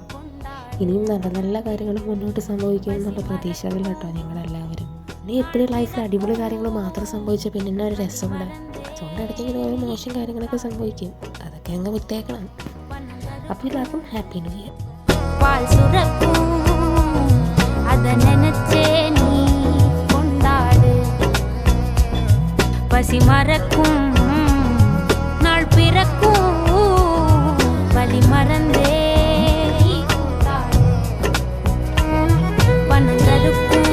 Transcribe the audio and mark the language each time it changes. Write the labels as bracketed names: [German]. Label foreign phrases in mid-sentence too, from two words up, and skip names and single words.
[Malayalam] ഇനിയും നല്ല നല്ല കാര്യങ്ങൾ മുന്നോട്ട് സംഭവിക്കുമെന്നുള്ള പ്രതീക്ഷകൾ കേട്ടോ ഞങ്ങളെല്ലാവരും. ഇനി എപ്പോഴും ലൈഫിൽ അടിപൊളി കാര്യങ്ങൾ മാത്രം സംഭവിച്ചാൽ പിന്നെ ഒരു രസമുണ്ട്. അതുകൊണ്ട് ഇടയ്ക്കെങ്കിലും ഓരോ മോശം കാര്യങ്ങളൊക്കെ സംഭവിക്കും, അതൊക്കെ അങ്ങ് വിട്ടേക്കണം. അപ്പോൾ എല്ലാവർക്കും [English] happy new year. [Tamil] பசி மறக்கும் நாள் பிறக்கும் வலி மறந்தே பணம் தடுக்கும்.